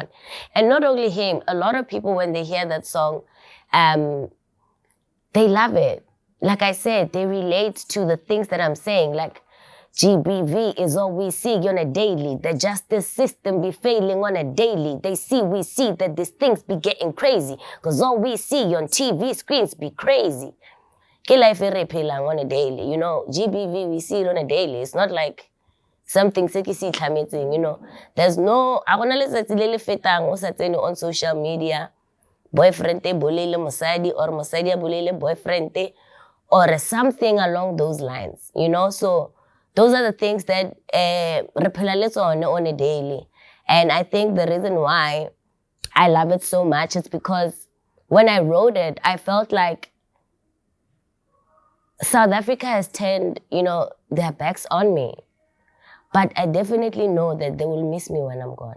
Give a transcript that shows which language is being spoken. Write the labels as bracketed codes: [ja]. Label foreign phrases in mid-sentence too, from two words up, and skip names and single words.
[en] And not only him, a lot of people when they hear that song, they love it. Like I said, they relate to the things that I'm saying. Like, GBV is all we see on a daily. The justice system be failing on a daily. We see that these things be getting crazy. Because all we see on TV screens be crazy. [tn] Ke life e re phelang [en] on a daily, you know. GBV, we see it on a daily. It's not like something [tn] se ke se itlhametseng, [en] you know. There's no, [tn] a gona letsatsi le le fetang o sa tsene [en] on social media. [tn] Boyfriend te bolele mosadi or mosadi a bolele boyfriend te [en] or something along those lines, you know. So those are the things that [tn] re phela le tsone [en] on a daily. And I think the reason why I love it so much is because when I wrote it, I felt like South Africa has turned, you know, their backs on me. But I definitely know that they will miss me when I'm gone.